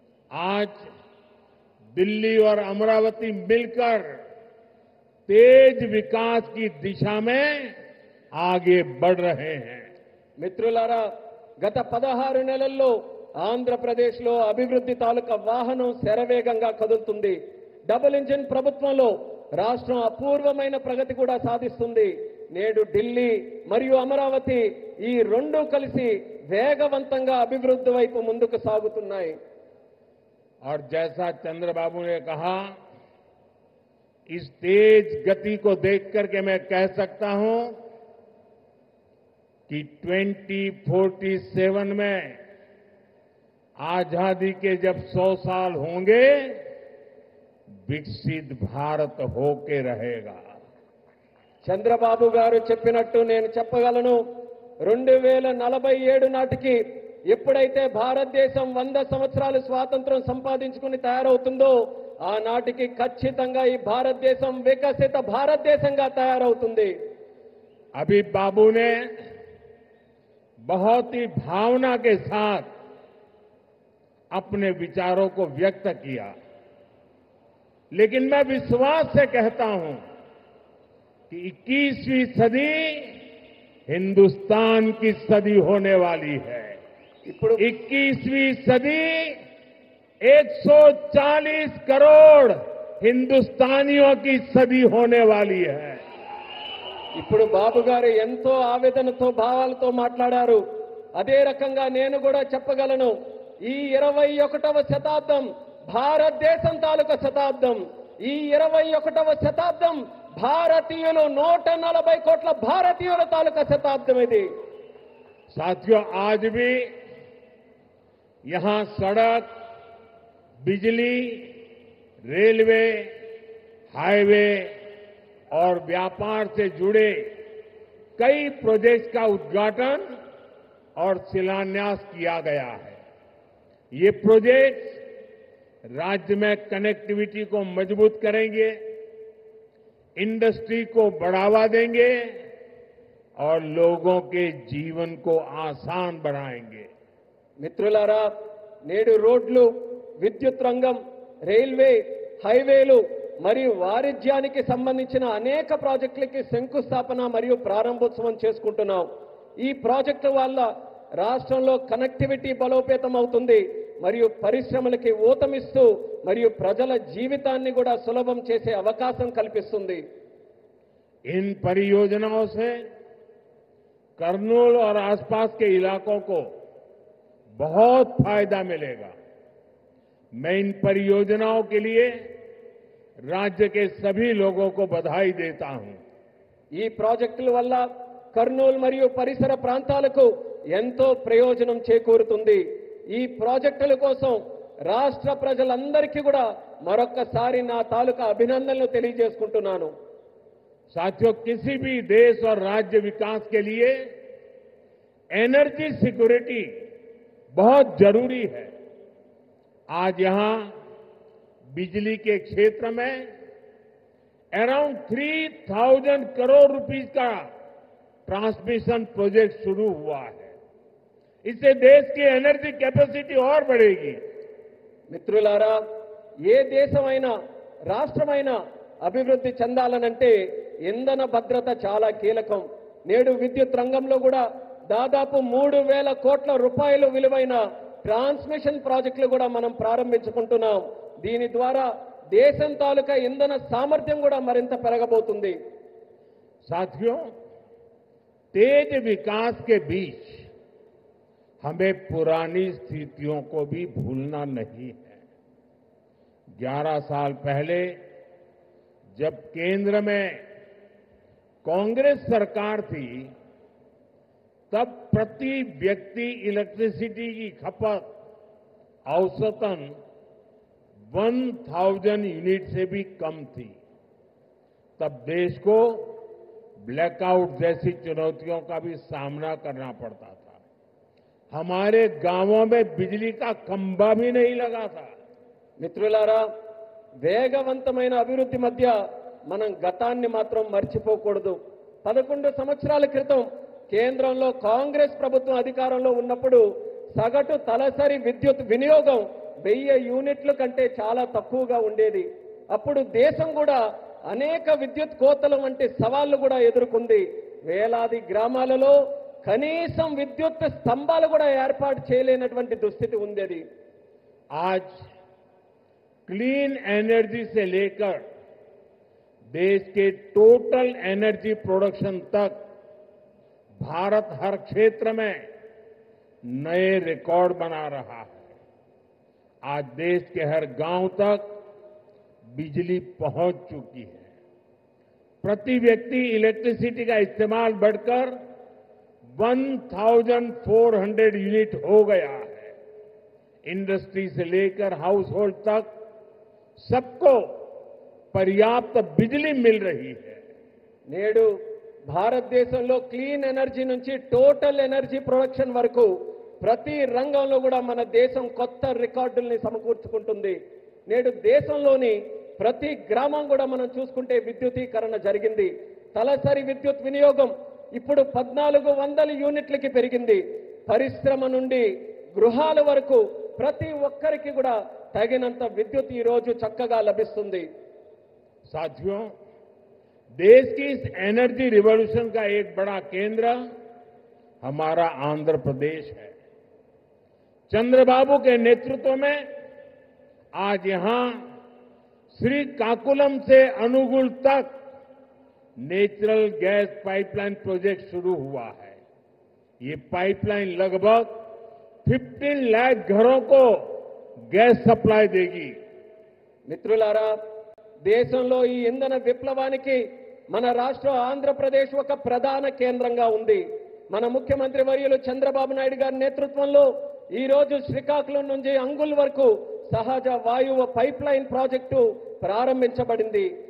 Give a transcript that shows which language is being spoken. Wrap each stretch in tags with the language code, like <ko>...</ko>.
<hi>आज दिल्ली और अमरावती मिलकर तेज विकास की दिशा में आगे बढ़ रहे हैं।</hi> <te>మిత్రులారా, గత 16 నెలల్లో ఆంధ్రప్రదేశ్లో అభివృద్ధి తాలూకా వాహనం శరవేగంగా కదులుతుంది. డబుల్ ఇంజిన్ ప్రభుత్వంలో రాష్ట్రం అపూర్వమైన ప్రగతి కూడా సాధిస్తుంది. నేడు ఢిల్లీ మరియు అమరావతి ఈ రెండు కలిసి వేగవంతంగా అభివృద్ధి వైపు ముందుకు సాగుతున్నాయి.</te> <hi>और जैसा चंद्रबाबू ने कहा, इस तेज गति को देख करके मैं कह सकता हूं कि 2047 में आजादी के जब 100 साल होंगे, विकसित भारत होके रहेगा।</hi> <te>చంద్రబాబు గారు చెప్పినట్టు నేను చెప్పగలను. 2047 నాటికి ఎప్పుడైతే భారతదేశం 100 సంవత్సరాలు స్వాతంత్రం సంపాదించుకుని తయారవుతుందో, ఆనాటికి ఖచ్చితంగా ఈ భారతదేశం వికసిత భారతదేశంగా తయారవుతుంది.</te> <hi>अभी बाबू ने बहुत ही भावना के साथ अपने विचारों को व्यक्त किया, लेकिन मैं विश्वास से कहता हूं कि 21वीं सदी हिंदुस्तान की सदी होने वाली है।</hi> <te>ఇప్పుడు</te> <hi>21वीं सदी 140 करोड़ हिंदुस्तानियों की सदी होने वाली है।</hi> <te>ఇప్పుడు బాబు గారు ఎంతో ఆవేదనతో భావాలతో మాట్లాడారు. అదే రకంగా నేను కూడా చెప్పగలను, ఈ 21వ శతాబ్దం భారతదేశం తాలూకా శతాబ్దం. ఈ 21వ శతాబ్దం భారతీయులు 140 కోట్ల భారతీయుల తాలూకా శతాబ్దం ఇది.</te> <hi>साथियों, आज भी यहां सड़क, बिजली, रेलवे, हाईवे और व्यापार से जुड़े कई प्रोजेक्ट्स का उद्घाटन और शिलान्यास किया गया है। ये प्रोजेक्ट्स राज्य में कनेक्टिविटी को मजबूत करेंगे, इंडस्ट्री को बढ़ावा देंगे और लोगों के जीवन को आसान बनाएंगे।</hi> <te>మిత్రులారా, నేడు రోడ్లు, విద్యుత్ రంగం, రైల్వే, హైవేలు మరియు వాణిజ్యానికి సంబంధించిన అనేక ప్రాజెక్టులకి శంకుస్థాపన మరియు ప్రారంభోత్సవం చేసుకుంటున్నాం. ఈ ప్రాజెక్టుల వల్ల రాష్ట్రంలో కనెక్టివిటీ బలోపేతం అవుతుంది మరియు పరిశ్రమలకి ఊతమిస్తూ మరియు ప్రజల జీవితాన్ని కూడా సులభం చేసే అవకాశం కల్పిస్తుంది.</te> <hi>इन परियोजनाओं से कर्नूल और आसपास के इलाकों को बहुत फायदा मिलेगा। मैं इन परियोजनाओं के लिए राज्य के सभी लोगों को बधाई देता हूं।</hi> <te>ఈ ప్రాజెక్టుల వల్ల కర్నూలు మరియు పరిసర ప్రాంతాలకు ఎంతో ప్రయోజనం చేకూరుతుంది. ఈ ప్రాజెక్టుల కోసం రాష్ట్ర ప్రజలందరికీ కూడా మరొక్కసారి నా తాలూకా అభినందనలు తెలియజేసుకుంటున్నాను.</te> <hi>साथियों, किसी भी देश और राज्य विकास के लिए एनर्जी सिक्योरिटी बहुत जरूरी है। आज यहां बिजली के क्षेत्र में अराउंड 3000 करोड़ रुपीस का ट्रांसमिशन प्रोजेक्ट शुरू हुआ है। इससे देश की एनर्जी कैपेसिटी और बढ़ेगी।</hi> <te>మిత్రులారా, ఏ దేశమైనా రాష్ట్రమైనా అభివృద్ధి చెందాలనంటే ఇంధన భద్రత చాలా కీలకం. నేడు విద్యుత్ రంగంలో కూడా దాదాపు 3000 కోట్ల రూపాయలు విలువైన ట్రాన్స్మిషన్ ప్రాజెక్టులు కూడా మనం ప్రారంభించుకుంటున్నాం. దీని ద్వారా దేశం తాలూకా ఇంధన సామర్థ్యం కూడా మరింత పెరగబోతుంది.</te> <hi>साथियों, तेज विकास के बीच हमें पुरानी स्थितियों को भी भूलना नहीं है। 11 साल पहले जब केंद्र में कांग्रेस सरकार थी, तब प्रति व्यक्ति इलेक्ट्रिसिटी की खपत औसतन 1000 यूनिट से भी कम थी। तब देश को ब्लैकआउट जैसी चुनौतियों का भी सामना करना पड़ता था। हमारे गांवों में बिजली का खंभा भी नहीं लगा था।</hi> <te>మిత్రులారా, వేగవంతమైన అభివృద్ధి మధ్య మనం గతాన్ని మాత్రం మర్చిపోకూడదు. 11 సంవత్సరాల క్రితం కేంద్రంలో కాంగ్రెస్ ప్రభుత్వం అధికారంలో ఉన్నప్పుడు సగటు తలసరి విద్యుత్ వినియోగం 1000 యూనిట్ల కంటే చాలా తక్కువగా ఉండేది. అప్పుడు దేశం కూడా అనేక విద్యుత్ కోతల వంటి సవాళ్లు కూడా ఎదుర్కొంది. వేలాది గ్రామాలలో కనీసం విద్యుత్ స్తంభాలు కూడా ఏర్పాటు చేయలేనటువంటి దుస్థితి ఉండేది.</te> <hi>आज क्लीन एनर्जी से लेकर देश के टोटल एनर्जी प्रोडक्शन तक भारत हर क्षेत्र में नए रिकॉर्ड बना रहा है। आज देश के हर गांव तक बिजली पहुंच चुकी है। प्रति व्यक्ति इलेक्ट्रिसिटी का इस्तेमाल बढ़कर 1400 यूनिट हो गया है। इंडस्ट्री से लेकर हाउस होल्ड तक सबको पर्याप्त बिजली मिल रही है।</hi> <te>నేడు భారతదేశంలో క్లీన్ ఎనర్జీ నుంచి టోటల్ ఎనర్జీ ప్రొడక్షన్ వరకు ప్రతి రంగంలో కూడా మన దేశం కొత్త రికార్డుల్ని సమకూర్చుకుంటుంది. నేడు దేశంలోని ప్రతి గ్రామం కూడా మనం చూసుకుంటే విద్యుదీకరణ జరిగింది. తలసరి విద్యుత్ వినియోగం ఇప్పుడు 1400 యూనిట్లకి పెరిగింది. పరిశ్రమ నుండి గృహాల వరకు ప్రతి ఒక్కరికి కూడా తగినంత విద్యుత్ ఈ రోజు చక్కగా లభిస్తుంది.</te> <hi>साथियों, देश की इस एनर्जी रिवॉल्यूशन का एक बड़ा केंद्र हमारा आंध्र प्रदेश है। चंद्रबाबू के नेतृत्व में आज यहां श्रीकाकुलम से अनुगुल तक नेचुरल गैस पाइपलाइन प्रोजेक्ट शुरू हुआ है। ये पाइपलाइन लगभग 15 लाख घरों को गैस सप्लाई देगी।</hi> <te>మిత్రులారా, దేశంలో ఈ ఇంధన విప్లవానికి మన రాష్ట్రం ఆంధ్రప్రదేశ్ ఒక ప్రధాన కేంద్రంగా ఉంది. మన ముఖ్యమంత్రి వర్యులు చంద్రబాబు నాయుడు గారి నేతృత్వంలో ఈ రోజు శ్రీకాకుళం నుంచి అంగుల్ వరకు సహజ వాయువు పైప్ లైన్ ప్రాజెక్టు ప్రారంభించబడింది.</te>